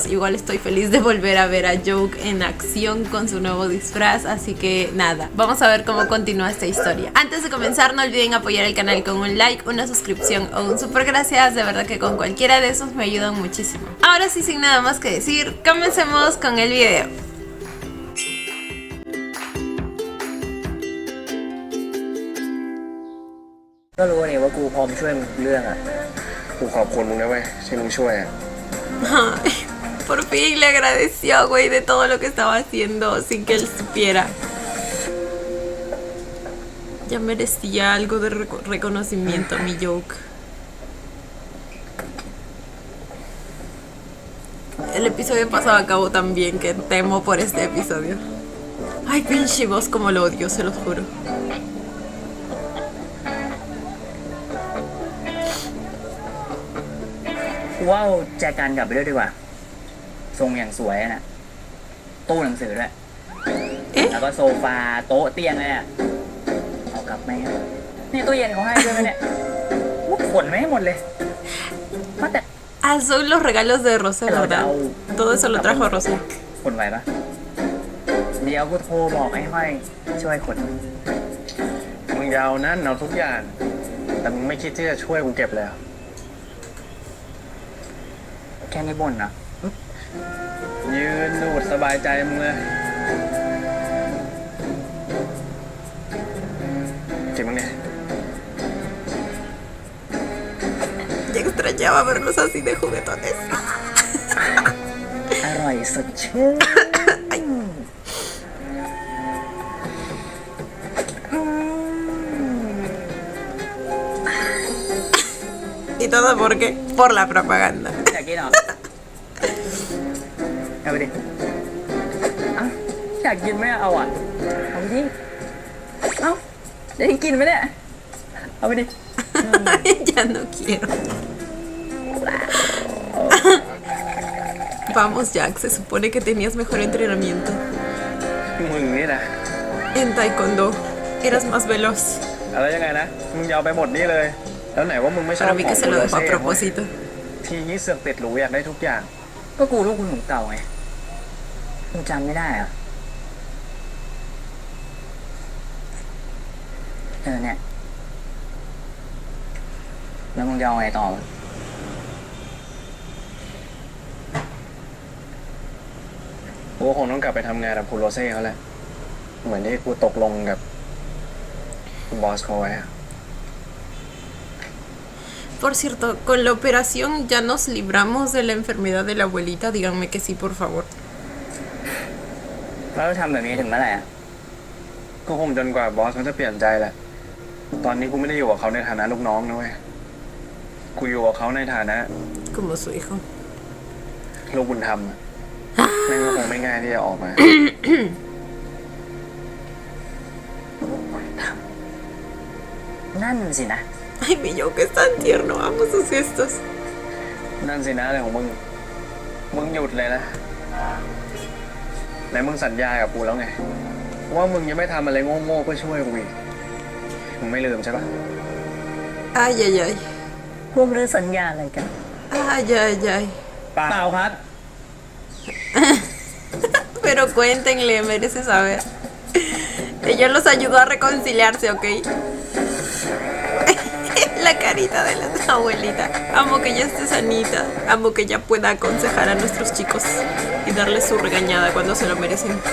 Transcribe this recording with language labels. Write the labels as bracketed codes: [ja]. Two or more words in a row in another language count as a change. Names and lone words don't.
[es] Igual estoy feliz de volver a ver a Joke en acción con su nuevo disfraz, así que nada, vamos a ver cómo continúa esta historia. Antes de comenzar, no olviden apoyar el canal con un like, una suscripción o un super gracias. De verdad que con cualquiera de esos me ayudan muchísimo. Ahora sí, sin nada más que decir, comencemos con el video. [th] ก็รู้นี่ว่ากูพร้อมช่วยมึงเรื่องอ่ะกูขอบคุณมึงนะเว้ยที่มึงช่วยอ่ะ [es] Ay, por fin le agradeció, güey, de todo lo que estaba haciendo sin que él supiera. Ya merecía algo de reconocimiento mi Joke. El episodio pasado acabó tan bien que temo por este episodio. Ay, pinche Boss, como lo odio, se los juro. [th] กูว่าเอาแจกันกลับไปด้วยดีกว่าทรงอย่างสวยน่ะตู้หนังสือด้วยแล้วก็โซฟาโต๊ะเตียงเลยอ่ะเอากลับไหมครับนี่ตู้เย็นเขาให้ด้วยไหมเนี่ยขนไม่ให้หมดเลยว่าแต่ [es] Ah, son los regalos de Rosé, ¿verdad? Todo eso lo trajo Rosé. [th] ขนไหวปะเดี๋ยวกูโทรบอกให้ห้อยช่วยขนมึงยาวนั่นเอาทุกอย่างแต่มึงไม่คิดที่จะช่วยกูเก็บเลยแค่นี้บ่นนะยืนดูดสบายใจมึงเลยจริงมั้งเนี่ย [es] Ya extrañaba verlos así de juguetones. [th] อร่อยสดชื่น [es] ¿Y todo por qué? Por la propaganda. [th] อยากกินเหรอเอาไปดิอยากกินไหมเอาอ่ะเอาไปดิเอาจะให้กินไหมเนี่ยเอาไปดิ [es] Ya no quiero. Vamos, Jack, se supone que tenías mejor entrenamiento. [th] มึงนี่นะ [es] En taekwondo eras más veloz. [th] อะไรยังไงนะมึงยาวไปหมดนี่เลยแล้วไหนว่ามึงไม่ชอบ [es] Para mí que se lo dejó a propósito. [th] ทีนี้เสือกติดหรูอยากได้ทุกอย่างก็กูลูกคุณหนูเก่าไงมึงจำไม่ได้เหรอเนี่ยแล้วมึงจะเอาไงต่อกูคงต้องกลับไปทำงานกับคุณโรเซ่เขาแหละเหมือนที่กูตกลงกับคุณบอสเขาไว้อะ [es] Por cierto, con la operación ya nos libramos de la enfermedad de la abuelita. Díganme que sí, por favor. [th] แล้วทำแบบนี้ถึงเมื่อไหร่อ่ะ ก็คงจนกว่าบอสเขาจะเปลี่ยนใจแหละ ตอนนี้กูไม่ได้อยู่กับเขาในฐานะลูกน้องนะเว้ย กูอยู่กับเขาในฐานะ [es] Como su hijo. [th] ลูกบุญธรรมอะแม่งก็คงไม่ง่ายที่จะออกมา นั่นสินะ [es] Ay, mi yo que es tan tierno. Amo sus gestos. [th] นั่นสินะอะไรของมึง มึงหยุดเลยนะไหนมึงสัญญากับกูแล้วไง ว่ามึงยังไม่ทำอะไรโง่ๆเพื่อช่วยกูอีก มึงไม่ลืมใช่ปะ [es] Ay, ay, ay. [th] พวกเรือสัญญาอะไรกัน [es] Ay, ay, ay. [th] เปล่าครับ [es] Pero cuéntenle, merece saber. Ella los ayudó a reconciliarse, ¿ok? La carita de la abuelita. Amo que ella esté sanita. Amo que ella pueda aconsejar a nuestros chicos y darles su regañada cuando se lo merecen.